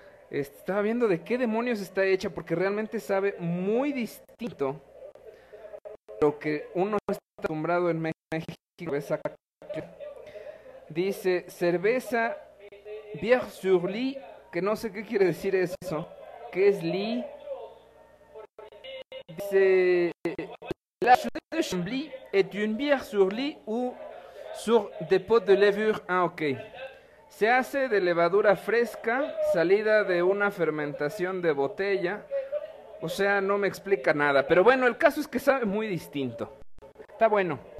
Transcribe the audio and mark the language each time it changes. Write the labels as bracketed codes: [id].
[es] Estaba viendo de qué demonios está hecha, porque realmente sabe muy distinto lo que uno está acostumbrado en México. Dice, cerveza, [fr] bière sur lit, [es] que no sé qué quiere decir eso, que es lit. [fr] Dice, la chute de Chambly est une bière sur lit ou sur dépôt de levure. Ah, ok. [es] Se hace de levadura fresca, salida de una fermentación de botella. O sea, no me explica nada. Pero bueno, el caso es que sabe muy distinto. Está bueno.